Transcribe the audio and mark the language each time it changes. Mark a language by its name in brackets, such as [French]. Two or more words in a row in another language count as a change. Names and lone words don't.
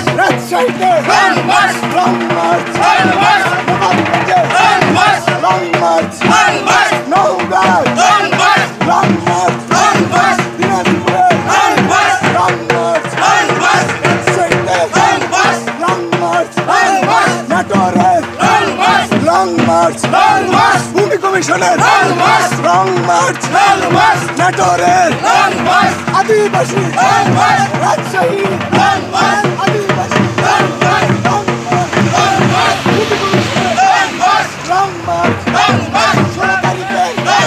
[English] Let's shake it. Long march, long march, long march, long march, long march, long march. No God. Long march, long march, long march. Long march, long march, long march. Let's shake it. Long march, long march, long march. Natore. Long march, long march, long march. Bhumi Commissioner. Long march, long march, long march. Natore. Long march. Adivasi, long march, Rajshahi, long march, Adivasi, long march, long march, long march, long march, long march, long march, Solatarikai, long